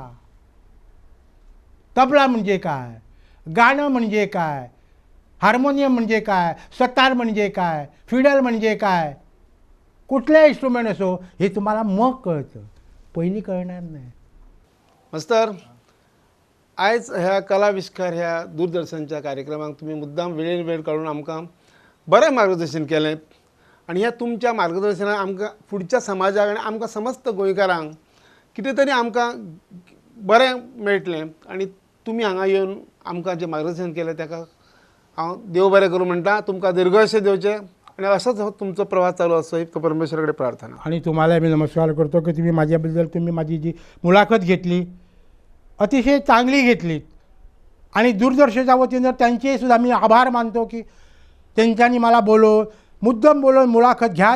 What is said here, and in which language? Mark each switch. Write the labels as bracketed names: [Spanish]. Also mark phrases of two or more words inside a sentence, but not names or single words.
[Marathi] तबला म्हणजे काय, गाणं म्हणजे काय, हार्मोनियम म्हणजे काय, सतार म्हणजे काय, फिडल म्हणजे काय, कुठले इन्स्ट्रुमेंट असो, हे तुम्हाला मग कळतं, पहिली कळणार नाही. मास्तर, [Konkani] आयज ह्या कलाविष्कार ह्या दूरदर्शनच्या कार्यक्रमाक तुम्ही मुद्दाम वेळेन वेळ काढून आमकां बरें मार्गदर्शन केलें. आणि ह्या तुमच्या मार्गदर्शनान आमकां फुडच्या समाजाक आनी आमकां समस्त गोंयकारांक कितें तरी आमकां बरें मेळटलें. आनी तुमी हांगा येवन आमकां जें मार्गदर्शन केलें ताका हांव देव बरें करूं म्हणटा. तुमकां दीर्घायुष्य दिवचें [Marathi] आणि असंच तुमचा प्रवास चालू असो ही परमेश्वराकडे प्रार्थना. आणि तुम्हाला मी नमस्कार करतो की तुम्ही माझी जी मुलाखत घेतली अतिशय चांगली घेतली आणि दूरदर्शनच्या वतीनं त्यांचे सुद्धा मी आभार मानतो की त्यांच्यानी मला मुद्दाम बोलवून मुलाखत घ्या.